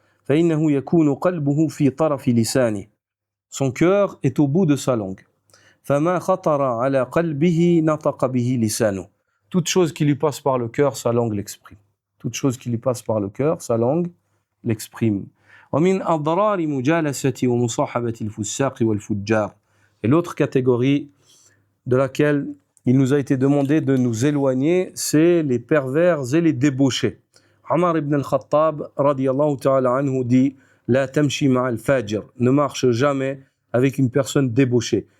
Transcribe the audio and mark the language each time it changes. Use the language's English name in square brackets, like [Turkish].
[Arabic] فإنه يكون قلبه في طرف لسانه. [French] Son cœur est au bout de sa langue. [Arabic] فما خطر على قلبه نطق به لسانه. [French] Toute chose qui lui passe par le cœur, sa langue l'exprime. Toute chose qui lui passe par le cœur, sa langue l'exprime. [Arabic] ومن أضرار مجالسة ومصاحبة الفساق والفجار. [French] Et l'autre catégorie de laquelle il nous a été demandé de nous éloigner, c'est les pervers et les débauchés. Omar ibn al-Khattab, radiyallahu ta'ala anhu, dit [Arabic] La tamshi ma'al fajr, [French] ne marche jamais avec une personne débauchée.